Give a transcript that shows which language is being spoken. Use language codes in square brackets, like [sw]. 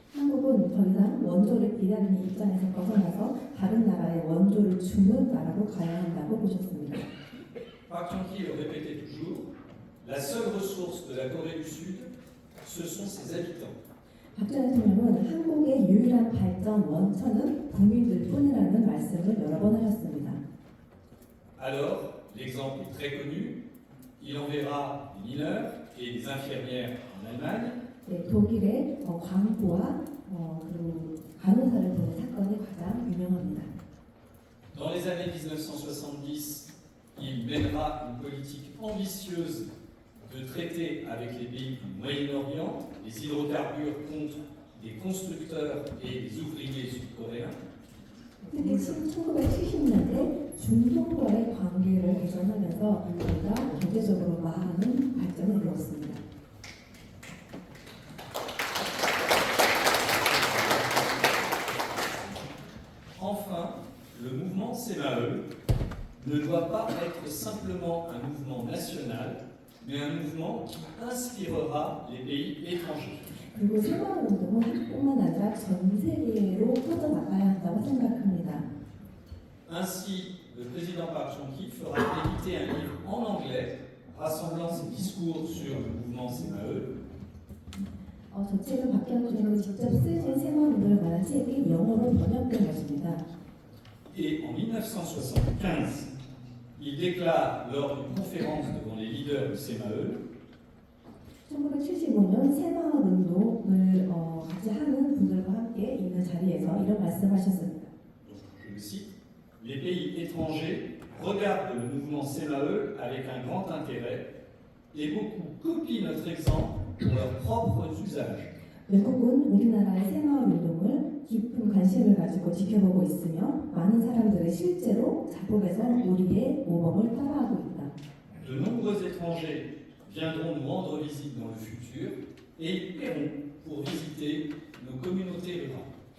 [ko] 한국은 더 이상 원조를 기다리는 입장에서 벗어나서 다른 나라에 원조를 주는 나라로 가야 한다고 보셨습니다. [fr] Park Chung-hee le répétait toujours, la seule ressource de la Corée du Sud, ce sont ses habitants. [ko] 박정희 대통령은 한국의 유일한 발전 원천은 국민들뿐이라는 말씀을 여러 번 하셨습니다. [fr] Alors, l'exemple est très connu, il enverra des mineurs et des infirmières en Allemagne. [ko] 네, 독일의 광부와 그리고 간호사를 보낸 사건이 가장 유명합니다. [fr] Dans les années 1970, il mènera une politique ambitieuse de traiter avec les pays du Moyen-Orient les hydrocarbures contre des constructeurs et des ouvriers sud-coréens. [ko] 특히 1970년대 중동과의 관계를 개선하면서 우리가 경제적으로 많은 발전을 이루었습니다. [fr] Enfin, le mouvement SEMAE ne doit pas être simplement un mouvement national, mais un mouvement qui inspirera les pays étrangers. [ko] 그리고 새마을운동은 한국뿐만 아니라 전 세계로 퍼져나가야 한다고 생각합니다. [fr] Ainsi, le président Park Chung-hee fera éditer un livre en anglais rassemblant ses discours sur le mouvement SEMAE. [ko] 저 책은 박정희 대통령이 직접 쓰신 새마을운동을 관한 책이 영어로 번역된 것입니다. [fr] Et en 1975, il déclare lors d'une conférence devant les leaders du SEMAE [ko] 1975년 새마을운동을 같이 하는 분들과 함께 있는 자리에서 이런 말씀하셨습니다. [fr] Je le cite, les pays étrangers regardent le mouvement SEMAE avec un grand intérêt et beaucoup copient notre exemple pour leurs propres usages. [ko] 외국은 우리나라의 새마을운동을 깊은 관심을 가지고 지켜보고 있으며 많은 사람들이 실제로 자국에서 우리의 모범을 따라하고 있다. [fr] De nombreux étrangers viendront nous rendre visite dans le futur et ils paieront pour visiter nos communautés rurales.